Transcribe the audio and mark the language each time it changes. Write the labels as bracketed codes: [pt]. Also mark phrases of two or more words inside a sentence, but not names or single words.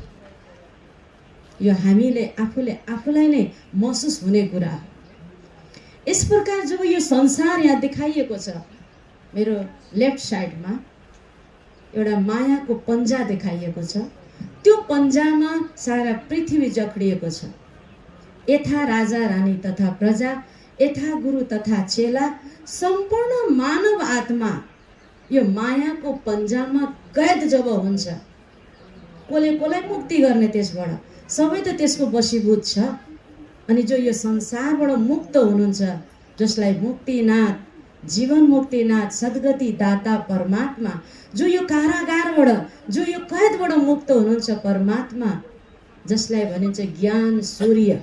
[ne] यो हामीले आफूलाई नै महसुस हुने कुरा हो। यस प्रकार जब यो संसार यहाँ देखाइएको छ, मेरो [en] left sideमा [ne] एउटा मायाको पन्जा देखाइएको छ। त्यो पन्जामा सारा पृथ्वी जकडिएको छ। यथा राजा रानी तथा प्रजा यथा गुरु तथा चेला सम्पूर्ण मानव आत्मा यो मायाको पन्जामा कैद जब हुन्छ, कसलाई मुक्ति गर्ने त्यसबाट? सबै त त्यसको वशीभूत छ। अनि जो यो संसारबाट मुक्त हुनुहुन्छ, जसलाई मुक्तिनाथ, जीवन मुक्तिनाथ, सद्गति दाता परमात्मा, जो यो कारागारबाट, जो यो कैदबाट मुक्त हुनुहुन्छ परमात्मा, जसलाई भनिन्छ ज्ञान सूर्य।